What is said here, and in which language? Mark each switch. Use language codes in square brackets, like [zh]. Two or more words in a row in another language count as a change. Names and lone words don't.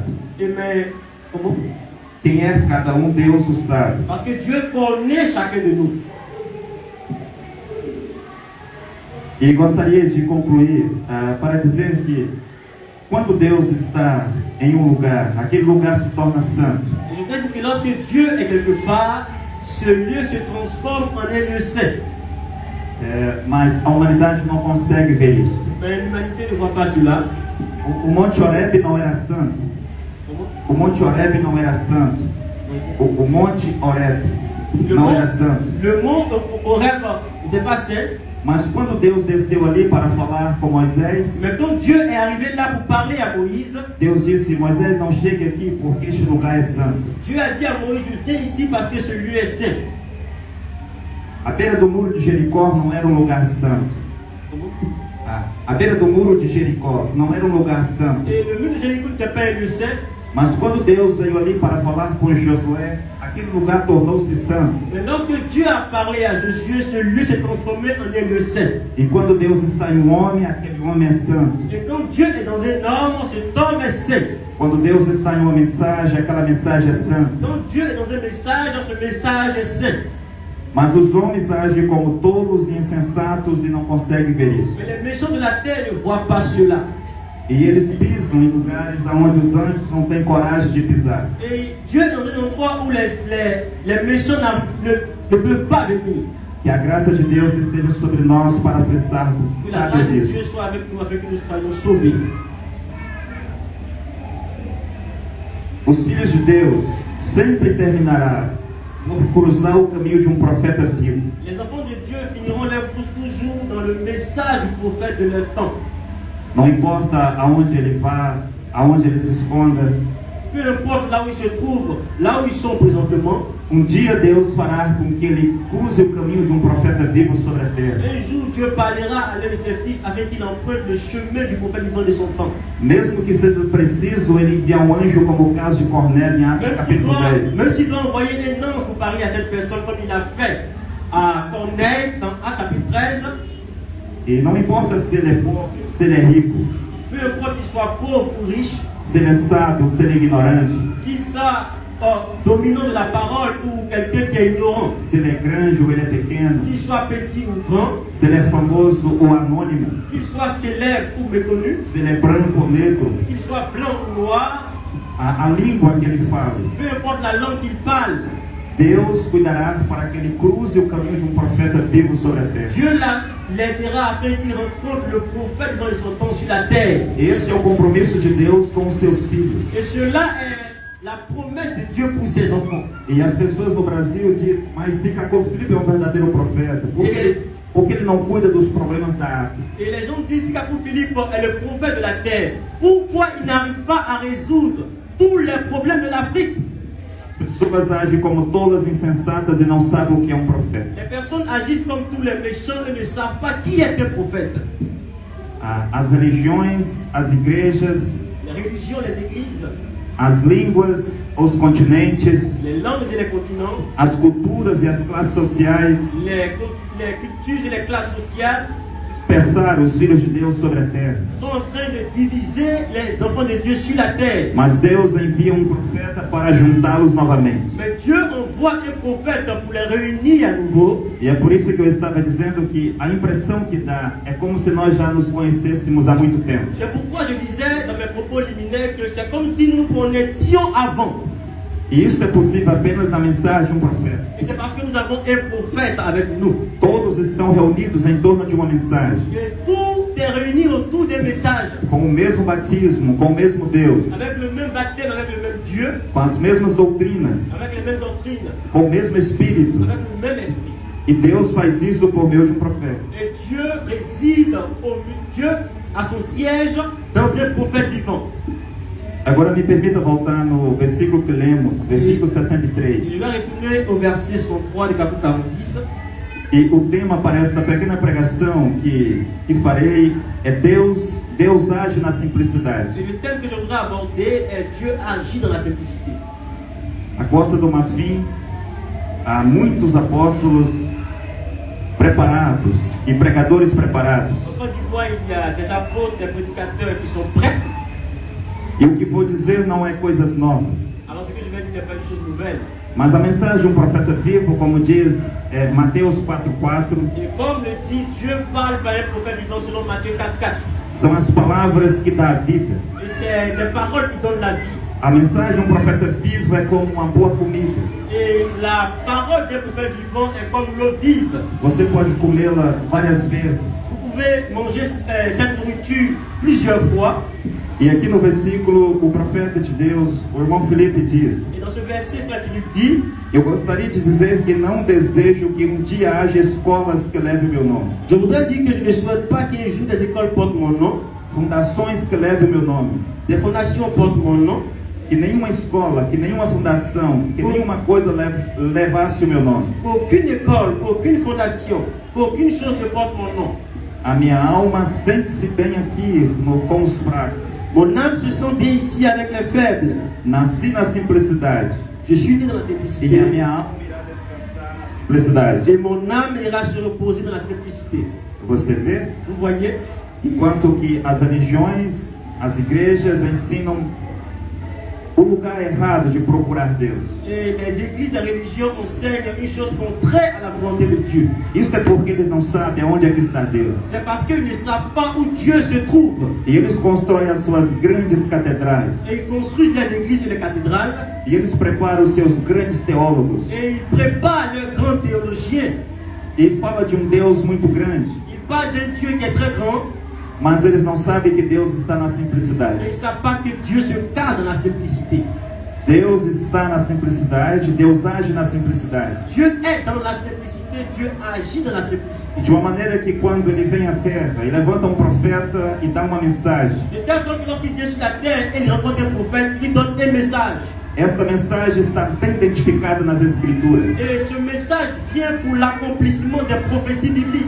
[fr] Et mais, comment? [pt] Quem é cada um, Deus o sabe. [fr] Parce que Dieu connaît chacun de nous. [pt] E gostaria de concluir para dizer que quando Deus está em um lugar, aquele lugar se torna santo. [fr] Et je voudrais dire que lorsque Dieu est quelque part, ce lieu se transforme en un lieu saint. [pt] Mas a humanidade não consegue ver isso. [fr] Mais l'humanité ne voit pas cela. [pt] O Monte Horebe não era santo. [fr] Comment? [pt] O Monte Horebe não era santo. O Monte Horebe não era santo. [fr] Le monde Horeb n'était pas saint. [pt] Mas quando Deus desceu ali para falar com Moisés, [fr] Mais quand Dieu est arrivé là pour parler à Moïse, [pt] Deus disse: Moisés, não chegue aqui porque este lugar é santo. [fr] Dieu a dit à Moïse, viens ici parce que ce lieu est saint. [pt] A beira do muro de Jericó não era um lugar santo. [fr] Comment? [pt] A beira do muro de Jericó não era um lugar santo. [fr] Et le mur de Jéricho n'était pas un lieu saint. [pt] Mas quando Deus veio ali para falar com Josué, aquele lugar tornou-se santo. [fr] Mais lorsque Dieu a parlé à Josué, ce lieu s'est transformé en un lieu saint. [pt] E quando Deus está em um homem, aquele homem é santo. [fr] Et quand Dieu est dans un homme, cet homme est saint. [pt] Quando Deus está em uma mensagem, aquela mensagem é santa. [fr] Quand Dieu est dans un message, ce message est saint. [pt] Mas os homens agem como tolos e insensatos e não conseguem ver isso. [fr] Mais les méchants de la terre ne voient pas cela. [pt] E eles pisam em lugares onde os anjos não têm coragem de pisar. [fr] Et Dieu est dans un endroit où les méchants ne peuvent pas venir. [pt] Que a graça de Deus esteja sobre nós para acessarmos. [fr] Que la [pt] Sabe [fr] grâce de [pt] disso? [fr] Dieu soit avec nous, afin que nous soyons sauvés. [pt] Os filhos de Deus sempre terminará por cruzar o caminho de um profeta vivo. [fr] Les enfants de Dieu finiront leur course toujours dans le message du prophète de leur temps. [pt] Não importa aonde ele vá, aonde ele se esconda, [fr] Peu importe là où ils se trouvent, là où ils sont présentement, [pt] dia Deus fará com que ele cruze o caminho de um profeta vivo sobre a terra. [fr] un jour Dieu parlera à l'un de ses fils afin qu'il emprunte le chemin du prophète vivant de son temps. [pt] Mesmo que seja preciso ele enviar um anjo, como o caso de Cornélio em Atos capítulo 10. [fr] Même s'il doit envoyer un ange pour parler à cette personne comme il a fait à Corneille dans Actes chapitre 13, [pt] E não importa se ele é pobre, se ele é rico, [fr] peu importe qu'il soit pauvre ou riche, [pt] se ele é sábio, se ele é ignorante, [fr] qu'il soit dominant de la parole ou quelqu'un qui est ignorant, [pt] se ele é grande ou ele é pequeno, [fr] qu'il soit petit ou grand, [pt] se ele é famoso ou anônimo, [fr] qu'il soit célèbre ou méconnu, [pt] se ele é branco ou negro, [fr] qu'il soit blanc ou noir, [pt] a língua que ele fale, [fr] peu importe la langue qu'il parle, [pt] Deus cuidará para que ele cruze o caminho de um profeta vivo sobre a terra. [fr] Dieu l'aidera afin qu'il rencontre le prophète dans son temps sur la terre. [pt] Esse é o compromisso de Deus com os seus filhos. [fr] Et cela est la promesse de Dieu pour ses enfants. [pt] E as pessoas no Brasil dizem, mas Zicaco Filipe é um verdadeiro profeta, porque ele não cuida dos problemas da África. [fr] Et les gens disent que Philippe est le prophète de la terre. Pourquoi il n'arrive pas à résoudre tous les problèmes de l'Afrique? [pt] As pessoas agem como tolas insensatas e não sabem o que é um profeta. [fr] Les personnes agissent comme tous les méchants et ne savent pas qui est un prophète. [pt] As religiões, as igrejas, [fr] Les religions, les églises, [pt] as línguas, os continentes, [fr] les langues et les continents, [pt] as culturas e as classes sociais [fr] les cultures et les classes sociales [pt] dispersaram os filhos de Deus sobre a terra. [fr] sont en train de diviser les enfants de Dieu sur la terre. [pt] Mas Deus envia um profeta para juntá-los novamente. [fr] Mais Dieu envoie un prophète pour les réunir à nouveau. [pt] E é por isso que eu estava dizendo que a impressão que dá é como se nós já nos conhecêssemos há muito tempo. [fr] C'est pourquoi je disais dans mes propos liminaires que c'est comme si nous nous connaissions avant. [pt] E isso é possível apenas na mensagem de um profeta. [fr] Et c'est parce que nous avons un prophète avec nous. [pt] Todos estão reunidos em torno de uma mensagem, [fr] Et tout est réuni autour des messages. [pt] com o mesmo batismo, com o mesmo Deus, [fr] Avec le même baptême, avec le même Dieu, [pt] com as mesmas doutrinas, [fr] avec les mêmes doctrines, [pt] com o mesmo Espírito. [fr] avec le même esprit. [pt] E Deus faz isso por meio de um profeta. [fr] Et Dieu réside Dieu à son siège dans un prophète vivant. [pt] Agora me permita voltar no versículo que lemos, versículo 63. [fr] Je vais retourner au verset 63 du chapitre 46. [pt] E o tema para esta pequena pregação que farei é Deus age na simplicidade. [fr] Et le thème que je voudrais aborder est Dieu agit dans la simplicité. [pt] A Costa do Marfim, há muitos apóstolos preparados e pregadores preparados. [fr] En Côte d'Ivoire, il y a des apôtres, des prédicateurs qui sont prêts. [pt] E o que vou dizer não é coisas novas. [fr] Alors ce que je vais dire n'est pas une chose nouvelle. [pt] Mas a mensagem de um profeta vivo, como diz Mateus 4:4, [fr] Et comme le dit Dieu parle par un prophète vivant selon Matthieu 4:4. [pt] são as palavras que dão a vida. [fr] Et c'est des paroles qui donnent la vie. [pt] A mensagem de um profeta vivo é como uma boa comida. [fr] Et la parole d'un prophète vivant est comme l'eau vive. [pt] Você pode comê-la várias vezes. [fr] Vous pouvez manger cette nourriture plusieurs fois. [pt] E aqui no versículo, o profeta de Deus, o irmão Felipe diz: [fr] Et dans ce verset, frère Philippe dit: [pt] eu gostaria de dizer que não desejo que um dia haja escolas que levem meu nome, [fr] je voudrais dire que je ne souhaite pas qu'un jour des écoles portent mon nom, [pt] fundações que levem meu nome, [fr] des fondations portent mon nom, [pt] que nenhuma escola, que nenhuma fundação, que nenhuma coisa levasse o meu nome. [fr] aucune école, aucune fondation, aucune chose ne porte mon nom. [pt] A minha alma sente-se bem aqui com os fracos. [fr] Mon âme se sent bien ici avec les faibles. [pt] Nasci na simplicidade. [fr] Je suis né dans la [pt] E a [fr] simplicité. [pt] minha alma irá descansar na simplicidade. [fr] Et mon âme ira se reposer dans la simplicité. [pt] Você vê? [fr] Vous voyez? [pt] Enquanto que as religiões, as igrejas ensinam o lugar errado de procurar Deus. [fr] Et les églises de religion enseignent une chose contraire à la volonté de Dieu. [pt] Isso é porque eles não sabem aonde é que está Deus. [fr] C'est parce qu'ils ne savent pas où Dieu se trouve. [pt] E eles constroem as suas grandes catedrais. [fr] Et ils construisent les églises et les cathédrales. [pt] E eles preparam os seus grandes teólogos. [fr] Et ils préparent leurs grands théologiens. [pt] E fala de um Deus muito grande. [fr] Ils parlent d'un Dieu qui est très grand. [pt] Mas eles não sabem que Deus está na [fr] Et [pt] simplicidade. [fr] ils ne savent pas que Dieu se cache dans la simplicité. [pt] Deus está na simplicidade, Deus age na simplicidade. [fr] Dieu est dans la simplicité, Dieu agit dans la simplicité. [pt] De uma maneira que quando ele vem à terra, ele levanta um profeta e dá uma mensagem. [fr] De telle sorte que lorsqu'il vient sur la terre, il rencontre un prophète, il donne un message. [pt] Essa mensagem está bem identificada nas Escrituras. [fr] Et ce message vient pour l'accomplissement des prophéties bibliques.